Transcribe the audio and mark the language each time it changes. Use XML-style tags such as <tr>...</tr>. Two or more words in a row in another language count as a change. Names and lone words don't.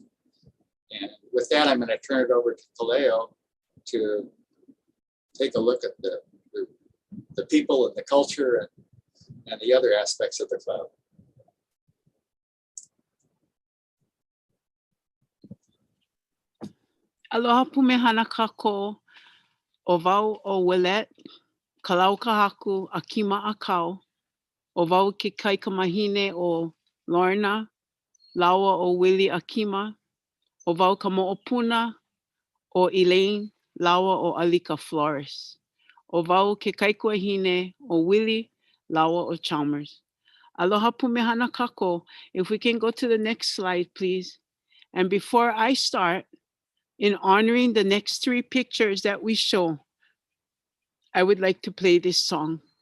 <en>And with that, I'm going to turn it over to Kaleo to take a look at the people and the culture and the other aspects of the club.</en> <haw>Aloha pumehana kako, o wau o Willet, Kalau kahaku, Akima Akau, o wau ke kaikamahine o Lorna, Lawa o Willie Akima, o wau ka mo'opuna o Elaine, Lawa o Alika Flores, o wau ke kaikuahine o Willie, Lawa o Chalmers. Aloha pumehana kako.</haw> <en>If we can go to the next slide, please. And before I start, in honoring the next 3 pictures that we show, I would like to play this song.</en>